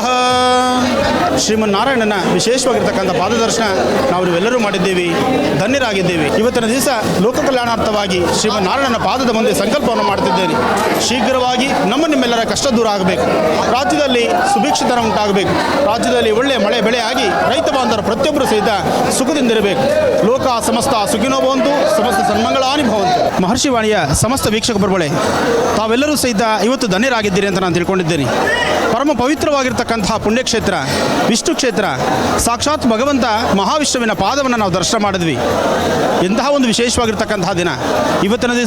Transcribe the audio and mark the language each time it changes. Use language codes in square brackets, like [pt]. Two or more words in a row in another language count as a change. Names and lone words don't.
[kn] ಶ್ರೀಮನ್ನಾರಾಯಣನ ವಿಶೇಷವಾಗಿರ್ತಕ್ಕಂಥ ಪಾದದರ್ಶನ ನಾವು ನೀವೆಲ್ಲರೂ ಮಾಡಿದ್ದೇವೆ, ಧನ್ಯರಾಗಿದ್ದೇವೆ. ಇವತ್ತಿನ ದಿವಸ ಲೋಕ ಕಲ್ಯಾಣಾರ್ಥವಾಗಿ ಶ್ರೀಮನ್ನಾರಾಯಣನ ಪಾದದ ಮುಂದೆ ಸಂಕಲ್ಪವನ್ನು ಮಾಡ್ತಿದ್ದೇನೆ. ಶೀಘ್ರವಾಗಿ ನಿಮ್ಮೆಲ್ಲರ ಕಷ್ಟ ದೂರ ಆಗಬೇಕು, ರಾಜ್ಯದಲ್ಲಿ ಸುಭಿಕ್ಷಿತನ ಉಂಟಾಗಬೇಕು, ರಾಜ್ಯದಲ್ಲಿ ಒಳ್ಳೆಯ ಮಳೆ ಬೆಳೆ ಆಗಿ ರೈತ ಬಾಂಧವರು ಪ್ರತಿಯೊಬ್ಬರು ಸಹಿತ ಸುಖದಿಂದಿರಬೇಕು. [sa] ಲೋಕ ಸಮಸ್ತ ಸುಖಿನೋ ಭವಂತು, ಸಮಸ್ತ ಸನ್ಮಂಗಳಾನಿ ಭವಂತು. [kn] ಮಹರ್ಷಿವಾಣಿಯ ಸಮಸ್ತ ವೀಕ್ಷಕ ಬರಬಳೆ ತಾವೆಲ್ಲರೂ ಸಹಿತ ಇವತ್ತು ಧನ್ಯರಾಗಿದ್ದೀರಿ ಅಂತ ನಾನು ತಿಳ್ಕೊಂಡಿದ್ದೇನೆ. ಪರಮ ಪವಿತ್ರವಾಗಿರ್ತಕ್ಕಂತಹ ಪುಣ್ಯಕ್ಷೇತ್ರ ವಿಷ್ಣು ಕ್ಷೇತ್ರ. ಸಾಕ್ಷಾತ್ ಭಗವಂತ ಮಹಾವಿಷ್ಣುವಿನ ಪಾದವನ್ನು ನಾವು ದರ್ಶನ ಮಾಡಿದ್ವಿ. ಎಂತಹ ಒಂದು ವಿಶೇಷವಾಗಿರ್ತಕ್ಕಂತಹ ದಿನ ಇವತ್ತಿನ ದಿವಸ.